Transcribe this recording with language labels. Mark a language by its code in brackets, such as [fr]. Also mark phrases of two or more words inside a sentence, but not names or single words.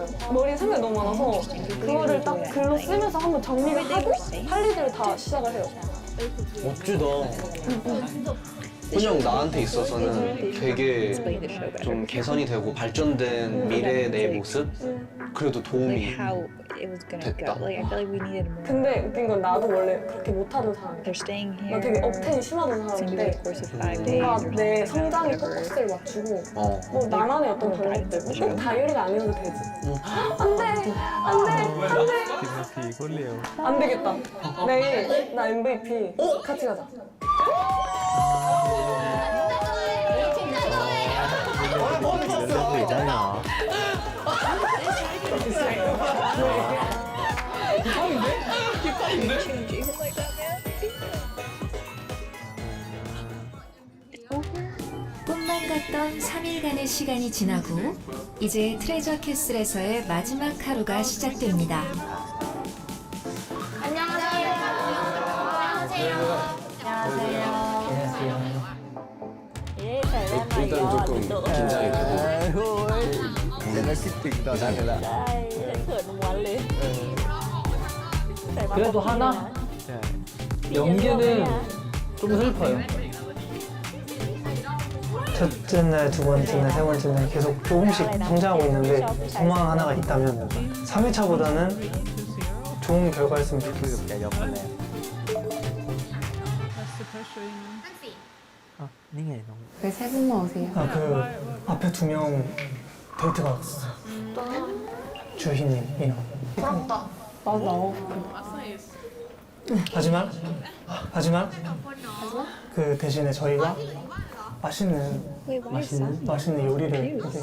[ko] 머리에 생각이 너무 많아서 그거를 딱 글로 쓰면서 한번 정리를 하고 할 일들을 다 시작을 해요. 멋지다. 그냥 나한테 있어서는 되게 좀 개선이 되고 발전된 미래의 내 모습? 그래도 [en] Like [ko] 도움이 [en] how it was gonna [ko] 됐다. [en] go. Like I feel like we needed more. [ko] 근데 웃긴 건 나도 원래 그렇게 못하던 사람이야. [en] They're staying [ko] 나 [en] here. [ko] 되게 업텐이 심하던 [en] It's gonna be the [ko] 사람인데 [en] course of 5 days [ko] 뭔가 [en] or [ko] 내 [en] something. [ko] 성장에 [en] Whatever. [ko] 포커스를 맞추고 어. 뭐 나만의 어떤 방법들 꼭 다이어리가 아니어도 되지. 안돼 안돼 [th] 10 นาทีโคตรเร็ว [ko] 안 되겠다. 내일 나 MVP 같이 가자. [th] เรื่องอื่นได้เหรอ [ko] 꿈만 같던 3일간의 시간이 지나고 이제 트레저 캐슬에서의 마지막 하루가 시작됩니다. 일단 조금 긴장이 되고 [th] แล้วคิดถึงตอนนั้นเลยล่ะ [ko] 그래도 하나? [th] ใช่ [ko] 연기는 좀 슬퍼요. 첫째 날, 두 번째 날, 세 번째 날 계속 조금씩 성장하고 있는데 소망 하나가 있다면 3일차보다는 좋은 결과였으면 [th] คุย [ko] 좋겠어요. [th] กับแกยอมมาแล้ว อ๋อนี่ไงน้อง [ko] 왜 세 분만 오세요? 아, 그 앞에 2명 데이트가 왔어요. 주희님이랑. 나도 나오고 하지만 그 대신에 저희가 맛있는 요리를 이렇게